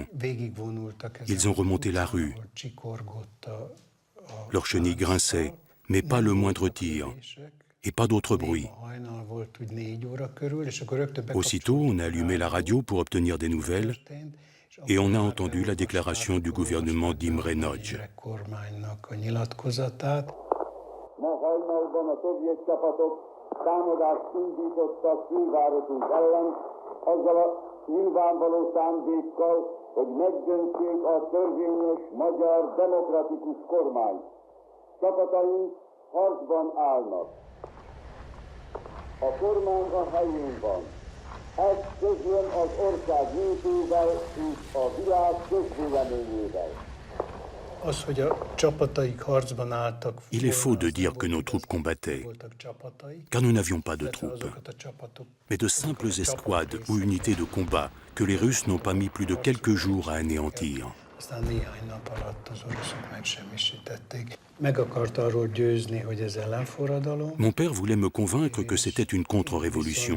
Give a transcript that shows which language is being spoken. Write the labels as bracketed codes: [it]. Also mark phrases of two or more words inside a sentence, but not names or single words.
[fr] Ils ont remonté la rue. Leurs chenilles grinçaient, mais pas le moindre tir, et pas d'autre bruit. Aussitôt, on a allumé la radio pour obtenir des nouvelles, et on a entendu la déclaration du gouvernement d'Imre Nagy. [hu] Támadást indítottak fővárosunk ellen, azzal a nyilvánvaló szándékkal, hogy megdöntsék a törvényes magyar demokratikus kormányt. Csapataink harcban állnak. A kormány a helyén van. Ezt közlöm az ország népével és a világ közvéleményével. [fr] Il est faux de dire que nos troupes combattaient, car nous n'avions pas de troupes, mais de simples escouades ou unités de combat que les Russes n'ont pas mis plus de quelques jours à anéantir. Mon père voulait me convaincre que c'était une contre-révolution.